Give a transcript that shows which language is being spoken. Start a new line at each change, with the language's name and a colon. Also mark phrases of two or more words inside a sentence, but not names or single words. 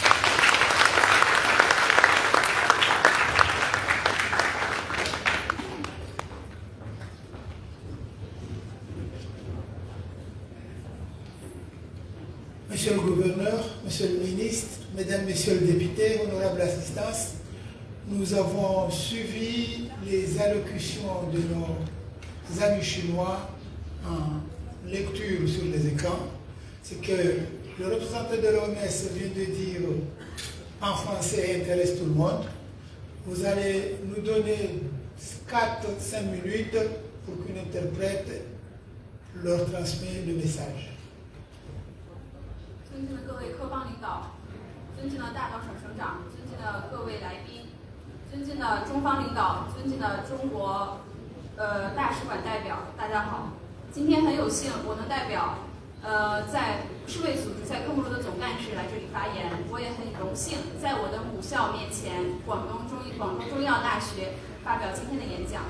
French: Monsieur le gouverneur, monsieur le ministre, mesdames, messieurs les députés, honorable assistance, nous avons suivi les allocutions de nos amis chinois en lecture sur les écrans. Ce que le représentant de l'OMS vient de dire en français intéresse tout le monde. Vous allez nous donner 4-5 minutes pour qu'une interprète leur transmette le message.
Chinese: 尊敬的各位科邦领导，尊敬的大岛省省长，尊敬的各位来宾，尊敬的中方领导，尊敬的中国大使馆代表，大家好。今天很有幸我能代表在世卫组织在科莫罗的总干事来这里发言，我也很荣幸在我的母校面前广东中医药大学发表今天的演讲。